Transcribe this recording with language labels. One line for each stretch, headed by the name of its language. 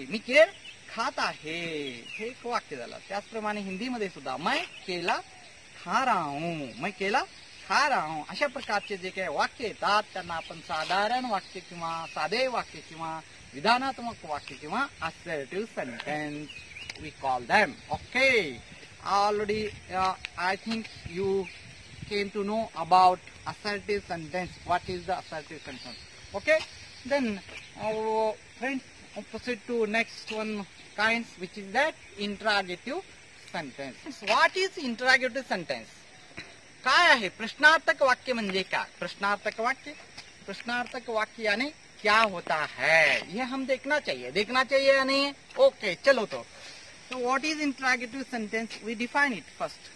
Marathi: मी केळ खात आहे. हे एक वाक्य झालं. त्याचप्रमाणे हिंदीमध्ये सुद्धा
Hindi: मैं केला खा रहा हूं. मैं केला खा रहा हूं.
Marathi: अशा प्रकारचे जे काही वाक्य येतात त्यांना आपण साधारण वाक्य किंवा साधे वाक्य किंवा विधानात्मक वाक्य किंवा assertive sentence
English: we call them. Okay, already I think you came to know about assertive sentence. What is the assertive sentence? Okay, then friends, proceed to next one kinds, which is that interrogative sentence. What is interrogative sentence?
Marathi: काय आहे प्रश्नार्थक वाक्य म्हणजे काय.
Hindi: प्रश्नार्थक वाक्य यानी क्या होता है ये हम देखना चाहिए या नहीं. ओके चलो.
English: तो So what is interrogative sentence? We define it first.